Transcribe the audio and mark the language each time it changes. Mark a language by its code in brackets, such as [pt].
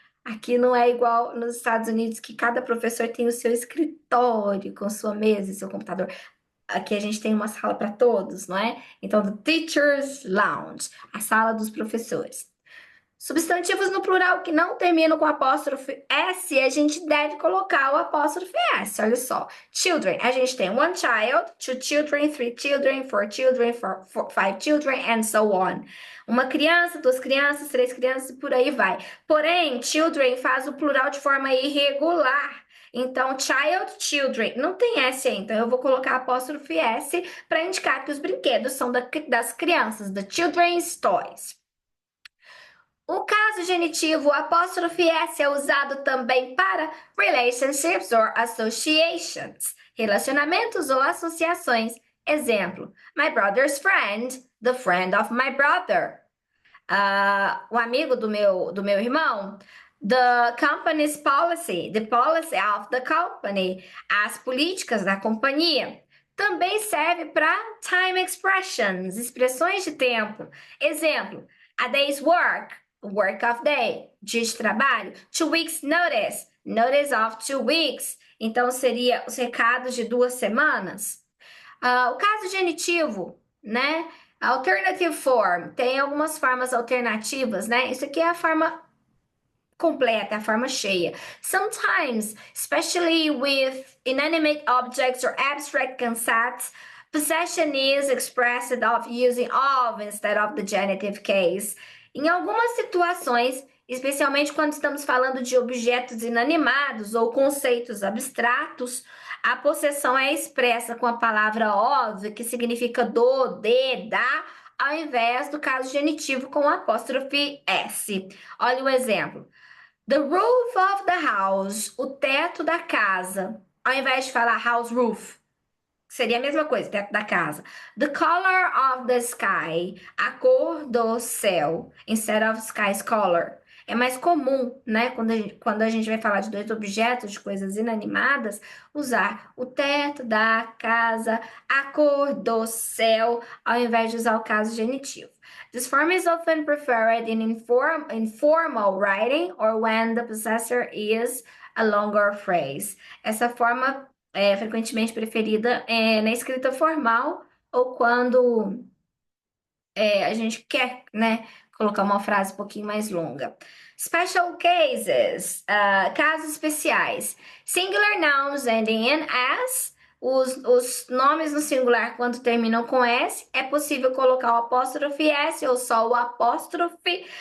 [pt] Aqui não é igual nos Estados Unidos, que cada professor tem o seu escritório, com sua mesa e seu computador. Aqui a gente tem uma sala para todos, não é? Então, [en] the teacher's lounge, [pt] a sala dos professores. Substantivos no plural que não terminam com apóstrofe S, a gente deve colocar o apóstrofe S, olha só. [en] Children, [pt] a gente tem [en] one child, two children, three children, four children, five children, and so on. [pt] Uma criança, 2 crianças, 3 crianças e por aí vai. Porém, children faz o plural de forma irregular. Então, child, children, não tem S aí, então eu vou colocar apóstrofe S para indicar que os brinquedos são das crianças, [en] the children's toys. [pt] O caso genitivo, o apóstrofe S é usado também para [en] relationships or associations, [pt] relacionamentos ou associações. [en] Exemplo, my brother's friend, the friend of my brother. [pt] O amigo do meu irmão. [en] The company's policy, the policy of the company, [pt] as políticas da companhia. Também serve para [en] time expressions, [pt] expressões de tempo. [en] Exemplo, a day's work. Work of day, [pt] dia de trabalho. [en] 2 weeks notice, notice of 2 weeks. [pt] Então, seria os recados de 2 semanas. O caso genitivo, né? [en] Alternative form, [pt] tem algumas formas alternativas, né? Isso aqui é a forma completa, a forma cheia. [en] Sometimes, especially with inanimate objects or abstract concepts, possession is expressed of using of instead of the genitive case. [pt] Em algumas situações, especialmente quando estamos falando de objetos inanimados ou conceitos abstratos, a possessão é expressa com a palavra of, que significa do, de, da, ao invés do caso genitivo com o apóstrofe S. Olha o exemplo. [en] The roof of the house, [pt] o teto da casa, ao invés de falar [en] house roof. [pt] Seria a mesma coisa, teto da casa. [en] The color of the sky, [pt] a cor do céu, [en] instead of sky's color. [pt] É mais comum, né, quando a gente vai falar de 2 objetos, de coisas inanimadas, usar o teto da casa, a cor do céu, ao invés de usar o caso genitivo. [en] This form is often preferred in informal writing or when the possessor is a longer phrase. [pt] Essa forma é frequentemente preferida na escrita formal ou quando a gente quer, né, colocar uma frase um pouquinho mais longa. [en] Special cases, [pt] casos especiais. [en] Singular nouns ending in S. [pt] Os nomes no singular, quando terminam com S, é possível colocar o apóstrofe S ou só o apóstrofe.